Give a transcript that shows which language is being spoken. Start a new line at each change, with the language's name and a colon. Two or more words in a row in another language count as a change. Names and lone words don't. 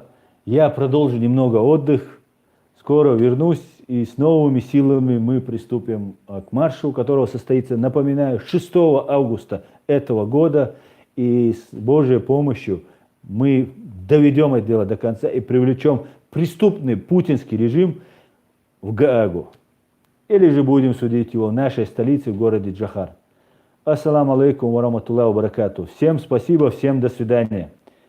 Russian: Я продолжу немного отдых. Скоро вернусь, и с новыми силами мы приступим к маршу, которого состоится, напоминаю, 6 августа этого года. И с Божьей помощью мы доведем это дело до конца и привлечем преступный путинский режим в Гаагу. Или же будем судить его в нашей столице, в городе Джохар.
Arabic: السلام عليكم ورحمة الله وبركاته.
Russian: Всем спасибо, всем до свидания.